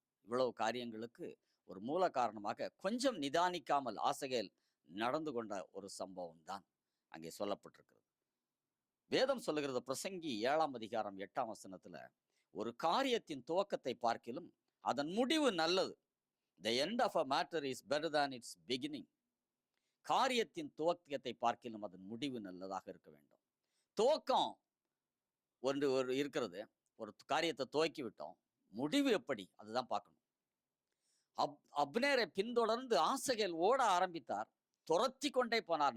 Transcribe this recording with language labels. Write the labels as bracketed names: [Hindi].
[Tamil] இவ்வளவு காரியங்களுக்கு ஒரு மூல காரணமாக கொஞ்சம் நிதானிக்காமல் ஆசகேல் நடந்து கொண்ட ஒரு சம்பவம் தான் அங்கே சொல்லப்பட்டிருக்கிறது. வேதம் சொல்லுகிறது, பிரசங்கி 7ஆம் அதிகாரம் 8ஆம் வசனத்துல, ஒரு காரியத்தின் துவக்கத்தை பார்க்கிலும் அதன் முடிவு நல்லது. [English] The end of a matter is better than its beginning. [Tamil] காரியத்தின் துவக்கத்தை பார்க்கிலும் அதன் முடிவு நல்லதாக இருக்க வேண்டும். துவக்கம் ஒன்று இருக்கிறது, ஒரு காரியத்தை துவக்கி விட்டோம், முடிவு எப்படி அதுதான் பார்க்கணும். அப்னேரை பின்தொடர்ந்து ஆசகேல் ஓட ஆரம்பித்தார், துரத்தி கொண்டே போனார்.